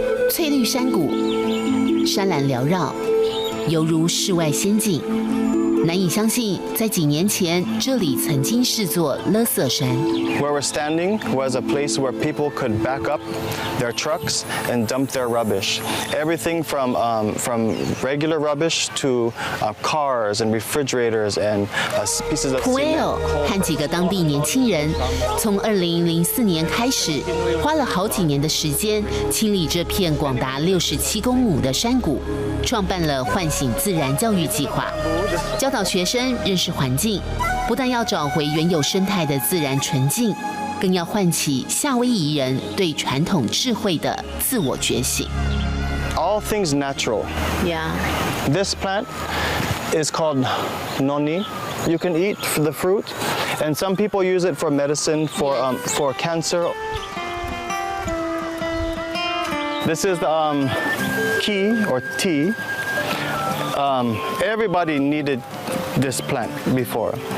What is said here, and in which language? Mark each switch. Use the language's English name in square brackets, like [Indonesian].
[Chinese] 翠绿山谷，山岚缭绕，犹如世外仙境。难以相信，在几年前，这里曾经是座垃圾山。 [English] Where we're standing was a place where people could back up their trucks and dump their rubbish. Everything from regular rubbish to cars and refrigerators and pieces of [Chinese] Pueo 和几个当地年轻人，从2004年开始，花了好几年的时间清理这片广达67公亩的山谷，创办了唤醒自然教育计划，教导学生认识环境，不但要找回原有生态的自然纯净，更要唤起夏威夷人对传统智慧的自我觉醒。 [English] All things natural. Yeah. This plant is called noni. You can eat the fruit, and some people use it for medicine for cancer. This is the key or tea. Everybody needed this plant before.